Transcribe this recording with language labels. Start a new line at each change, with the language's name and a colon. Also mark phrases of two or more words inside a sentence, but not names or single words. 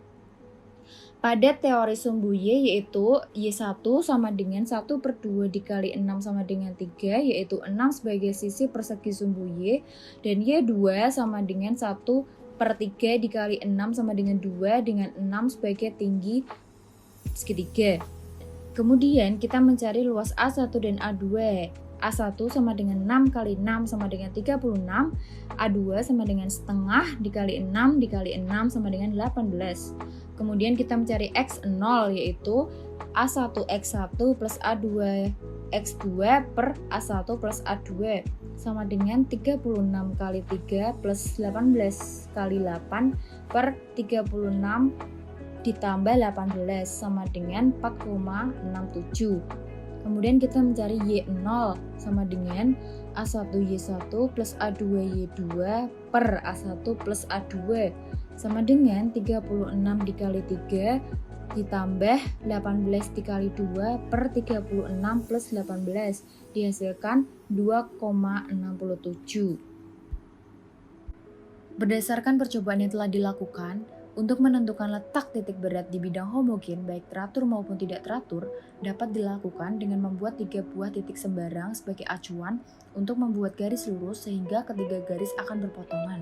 Indonesian: Pada teori sumbu Y yaitu Y1 sama dengan 1/2 dikali 6 sama dengan 3 yaitu 6 sebagai sisi persegi sumbu Y dan Y2 sama dengan 1/3 dikali 6 sama dengan 2 dengan 6 sebagai tinggi segitiga. Kemudian kita mencari luas A1 dan A2. A1 sama dengan 6 kali 6 sama dengan 36, A2 sama dengan setengah dikali 6 dikali 6 sama dengan 18. Kemudian kita mencari X0 yaitu A1 X1 plus A2 X2 per A1 plus A2 sama dengan 36 kali 3 plus 18 kali 8 per 36 ditambah 18 sama dengan 4,67. Kemudian kita mencari Y0 sama dengan A1 Y1 plus A2 Y2 per A1 plus A2 sama dengan 36 dikali 3 ditambah 18 dikali 2 per 36 plus 18 dihasilkan 2,67. Berdasarkan percobaan yang telah dilakukan, untuk menentukan letak titik berat di bidang homogen baik teratur maupun tidak teratur dapat dilakukan dengan membuat 3 buah titik sembarang sebagai acuan untuk membuat garis lurus sehingga ketiga garis akan berpotongan.